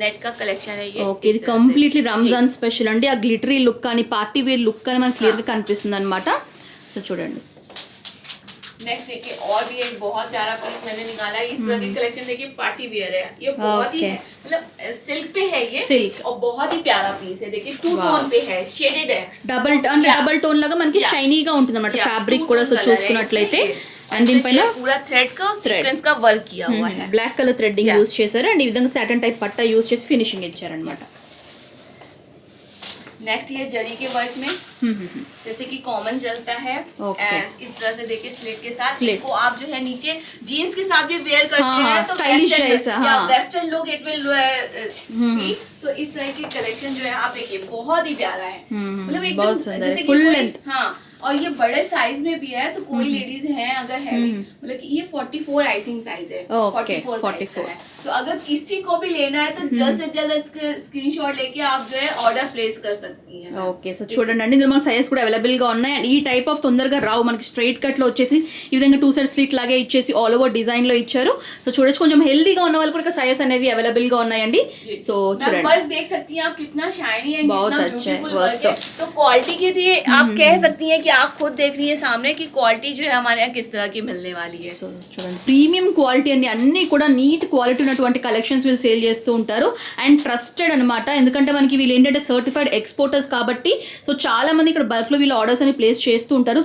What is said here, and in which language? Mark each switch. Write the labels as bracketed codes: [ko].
[hi] Net का collection है ये. [te] ఓకే, ఇది కంప్లీట్లీ రంజాన్ స్పెషల్ అండి. ఆ గ్లిటరీ లుక్ కానీ పార్టీ వేర్ లుక్ కానీ మనకి క్లియర్ గా కనిపిస్తుంది అనమాట. సో చూడండి. [hi] नेक्स्ट देखिए और भी एक बहुत प्यारा पीस मैंने निकाला है. इस तरह की कलेक्शन देखिए पार्टी वेयर है. ये बहुत ही मतलब सिल्क पे है ये. [en] silk [hi] और बहुत ही प्यारा पीस है. देखिए 2 टोन पे है, शेडेड है. [te] డబుల్ టోన్ లాగా మనకి షైనీగా ఉంటుంది అనమాట. ఫ్యాబ్రిక్ కూడా సో చూసుకున్నట్లయితే అండ్ దీనిపైన [hi] पूरा थ्रेड का सीक्वेंस का वर्क किया हुआ है. [te] బ్లాక్ కలర్ థ్రెడ్డింగ్ యూజ్ చేశారు అండ్ ఈ విధంగా సాటన్ టైప్ పట్టా యూజ్ చేసి ఫినిషింగ్ ఇచ్చారనమాట. [hi] नेक्स्ट ये जरी के वर्क में जैसे कि कॉमन चलता है. इस तरह से देखिए स्लिट के साथ. इसको आप जो है नीचे जीन्स के साथ भी वेयर करते हैं तो [en] Western look it will see. [hi] तो इस तरह की कलेक्शन जो है आप देखिए बहुत ही प्यारा है. मतलब एकदम जैसे [en] Full length. [hi] हाँ, और ये बड़े साइज में भी है तो कोई लेडीज हैं अगर हैवी मतलब कि ये 44 [en] I think [hi] साइज है. 44 साइज का है. तो अगर किसी को भी लेना है तो जल्द से जल्द इसके स्क्रीनशॉट लेके आप जो है ऑर्डर प्लेस कर सकती हैं. [te] ఓకే, సో చూడండి అండి ఇందులో మనకి సైజెస్ కూడా అవైలబుల్ గా ఉన్నాయి. అండ్ ఈ టైప్ ఆఫ్ తొందరగా రావు మనకి. స్ట్రైట్ కట్ లో వచ్చేసి ఈ విధంగా 2 సైడ్ స్లిట్ లాగే ఇచ్చేసి ఆల్ ఓవర్ డిజైన్ లో ఇచ్చారు. సో చూడొచ్చు కొంచెం హెల్దీగా ఉన్న వాళ్ళు కూడా సైజెస్ అనేవి అవైలబుల్ గా ఉన్నాయండి. సో చూడండి [hi] वर्क देख सकती हैं आप कितना शाइनी है, बहुत कितना अच्छा है [en] beautiful work [hi] वर्क है. तो क्वालिटी के लिए आप कह सकती हैं कि आप खुद देख रही है सामने की क्वालिटी जो है हमारे यहाँ किस तरह की मिलने वाली है. [te] సో చూడండి ప్రీమియం క్వాలిటీ అండి. అన్ని కూడా నీట్ క్వాలిటీ ఉన్నటువంటి కలెక్షన్స్ వీళ్ళు సేల్ చేస్తూ ఉంటారు అండ్ ట్రస్టెడ్ అనమాట. ఎందుకంటే మనకి వీళ్ళు ఏంటంటే సర్టిఫైడ్ ఎక్స్పోర్టర్స్ కాబట్టి సో చాలా మంది ఇక్కడ బల్క్ లో వీళ్ళు ఆర్డర్స్ అని ప్లేస్ చేస్తూ ఉంటారు.